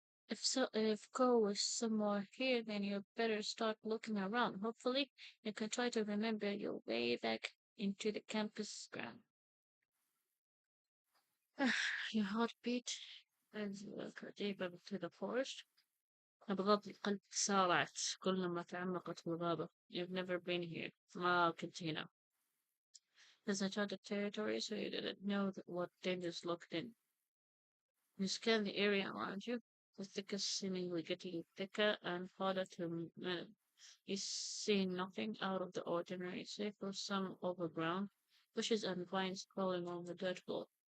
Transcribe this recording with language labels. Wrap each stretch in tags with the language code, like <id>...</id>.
<en>If Cole was somewhere here, then you better start looking around. Hopefully, you can try to remember your way back into the campus ground. Your heartbeat as you walk deeper into the forest.</en> <ar>نبضات القلب تسارعت كلما تعمقت في الغابة.</ar> <en>You've never been here.</en> <ar>ما كنت هنا.</ar> <en>This uncharted territory, so you didn't know what dangers looked in. You scan the area around you, the thickest seemingly getting thicker and harder to manage. You see nothing out of the ordinary, save for some overground bushes and vines crawling on the dirt floor.</en>